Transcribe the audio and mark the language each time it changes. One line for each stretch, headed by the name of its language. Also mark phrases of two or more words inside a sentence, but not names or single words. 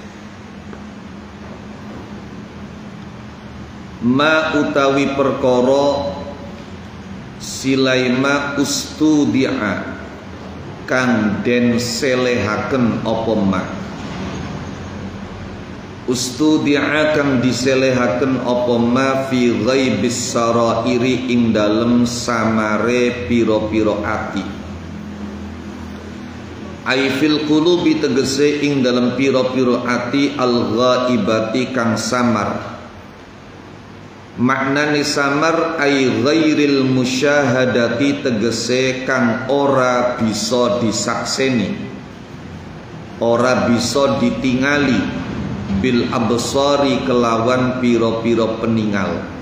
Javanese: Ma utawi perkara
Arabic: سليما استودع
Javanese: kang den selehaken apa ma. Ustudi'a kang diselehaken apa ma
Arabic: في غيب السرائر
Javanese: ing dalem samare pira-pira ati.
Arabic: أي في القلوب
Javanese: tegese ing dalem pira-pira ati
Arabic: الغائبة
Javanese: kang samar. Maknane samar
Arabic: أي غير المشاهدة
Javanese: tegese kang ora bisa disakseni, ora bisa ditingali
Arabic: بالأبصار
Javanese: kelawan piro-piro peningal.